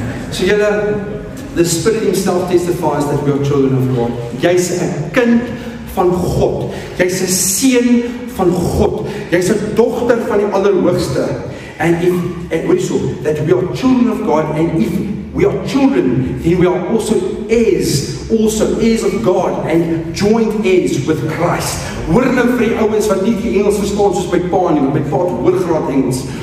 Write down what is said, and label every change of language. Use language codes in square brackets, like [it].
[en] So the Spirit himself testifies that we are children of God. [af] Jy's 'n kind van God. Jy's 'n seun van God. Jy's 'n dogter van die Allerhoogste. [en] And that we are children of God, and if we are children, then we are also heirs of God, and joint heirs with Christ. [af] Hoor nou vir die ouens wat nie die Engels verstaan soos my pa nie, want my pa het hoërgraad Engels.